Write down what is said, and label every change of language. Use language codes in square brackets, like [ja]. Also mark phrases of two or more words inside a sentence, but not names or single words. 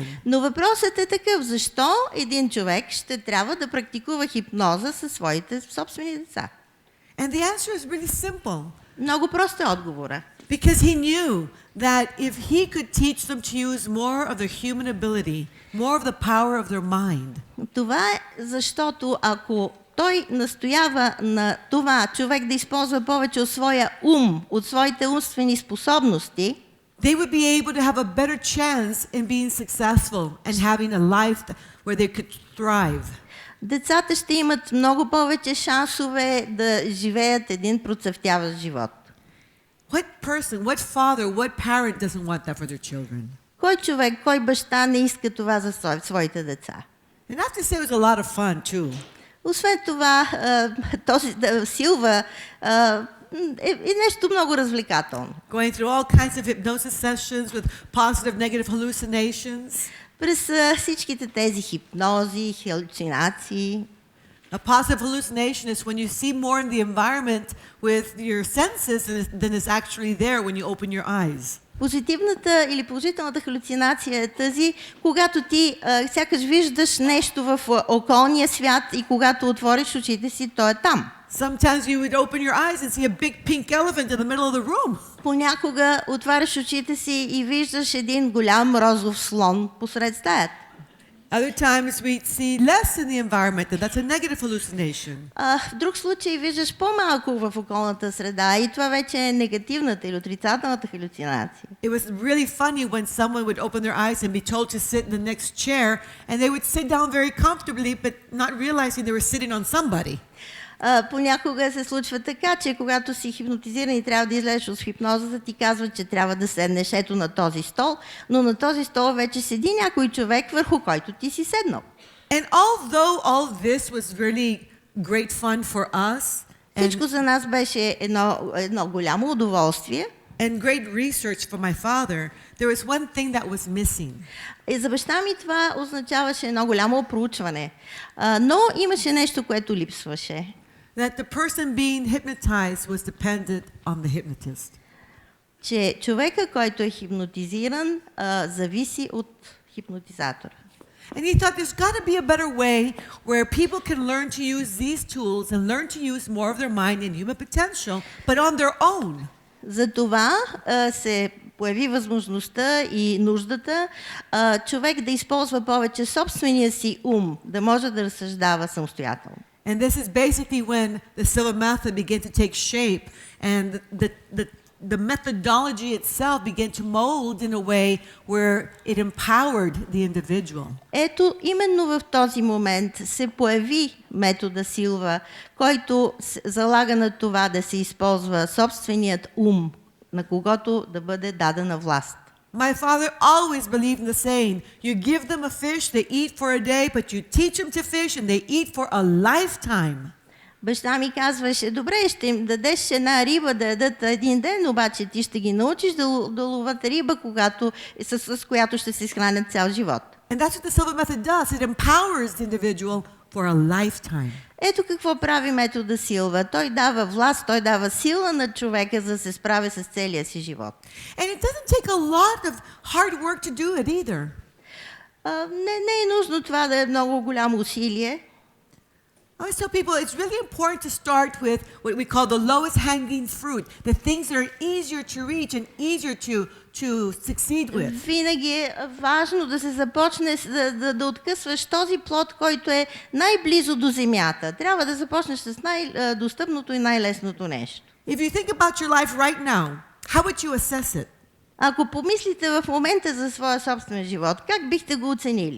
[bg] Но въпросът е такъв, защо един човек ще трябва да практикува хипноза със своите собствени деца? [en] And the answer is really simple. [bg] Много прост е отговора. [en] Because he knew that if he could teach them to use more of their human ability, more of the power of their mind. [bg] Това е защото ако той настоява на това човек да използва повече от своя ум, от своите умствени способности, [en] they would be able to have a better chance in being successful and having a life where they could thrive. [bg] Децата ще имат много повече шансове да живеят един процъфтяващ живот. [en] What person, what father, what parent doesn't want that for their children? [bg] Кой човек, кой баща не иска това за своите деца? [en] And I have to say it was a lot of fun too. [bg] Освен това, този Силва е нещо много развлекателно. [en] Going through all kinds of hypnosis sessions with positive, negative hallucinations. [bg] През всичките тези хипнози, халюцинации. [en] A positive hallucination is when you see more in the environment with your senses than is actually there when you open your eyes. [bg] Позитивната или положителната халюцинация е тази, когато ти сякаш виждаш нещо в околния свят и когато отвориш очите си, то е там. [en] Sometimes you would open your eyes and see a big pink elephant in the middle of the room. [bg] Понякога отваряш очите си и виждаш един голям розов слон посред стаята. [en] Other times we see less in the environment, and that's a negative hallucination. [bg] В друг случай виждаш по-малко в околната среда и това вече е негативната или отрицателната халюцинация. [en] It was really funny when someone would open their eyes and be told to sit in the next chair, and they would sit down very comfortably, but not realizing they were sitting on somebody. [bg] Понякога се случва така, че когато си хипнотизиран и трябва да излезеш от хипнозата, ти казват, че трябва да седнеш ето на този стол, но на този стол вече седи някой човек, върху който ти си седнал. [en] And although all this was really great fun for us, [bg] Всичко за нас беше едно голямо удоволствие. [en] And great research for my father, there was one thing that was missing. [bg] И за баща ми това означаваше едно голямо проучване, но имаше нещо, което липсваше. [en] That the person being hypnotized was dependent on the hypnotist. [bg] Че човека, който е хипнотизиран, зависи от хипнотизатора. [en] And he thought there's got to be a better way where people can learn to use these tools and learn to use more of their mind and human potential, but on their own. [bg] Затова се появи възможността и нуждата човек да използва повече собствения си ум, да може да разсъждава самостоятелно. [en] And this is basically when the Silva method began to take shape and the methodology itself began to mold in a way where it empowered the individual. [bg] Ето, именно в този момент се появи метода Силва, който залага на това да се използва собственият ум, на когото да бъде дадена власт. [en] My father always believed in the saying, you give them a fish, they eat for a day, but you teach them to fish and they eat for a lifetime. [bg] Баща ми казваше, добре, ще им дадеш една риба да ядат един ден, обаче ти ще ги научиш да ловат риба, с която ще се изхранят цял живот. [en] And that's what the Silva method does. It empowers the individual for a lifetime. [bg] Ето какво прави метода Силва. Той дава власт, той дава сила на човека, за да се справи с целия си живот. [en] And it doesn't take a lot of hard work to do it either. [bg] Не е нужно това да е много голямо усилие. [en] I always tell people it's really important to start with what we call the lowest hanging fruit, the things that are easier to reach and easier to succeed with. [bg] Винаги е важно да се започне да откъсваш този плод, който е най-близо до земята. Трябва да започнеш с най-достъпното и най-лесното нещо. [en] If you think about your life right now, how would you assess it? [bg] Ако помислите в момента за своя собствен живот, как бихте го оценили?